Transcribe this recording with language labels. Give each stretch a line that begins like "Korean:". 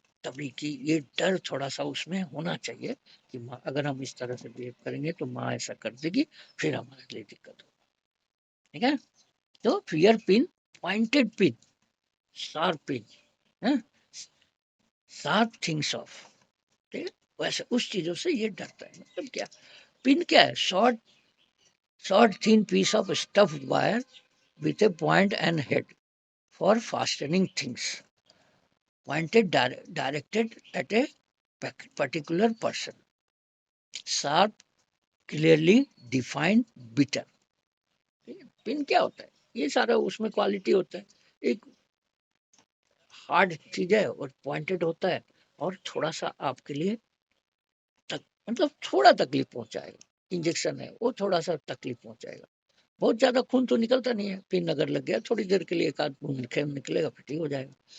Hindi: तभी कि ये डर थोड़ा सा उसमें होना चाहिए कि माँ अगर हम इस तरह से बिहेव करेंगे तो माँ ऐसा कर देगी, फिर हमारे लिए दिक्कत होगी। ठीक है, तो
English: fear pin, pointed pin, sharp pin, sharp things of,
Hindi: ठीक है, वैसे उस चीजों से ये डरता है। मतलब क्या पिन क्या है?
English: Short short thin piece of stuffed wire with a point and head for fastening things, pointed directed at a particular person, sharp, clearly defined, bitter.
Hindi: Pin क्या होता है? ये सारा उसमें क्वालिटी होता है। एक हार्ड चीज है और पॉइंटेड होता है और थोड़ा सा आपके लिए मतलब थोड़ा तकलीफ पहुंचाएगा। इंजेक्शन है वो थोड़ा सा तकलीफ पहुंचाएगा। बहुत ज्यादा खून तो निकलता नहीं है, पिन अगर लग गया थोड़ी देर के लिए एक आध खून निकलेगा फिर ठीक हो जाएगा।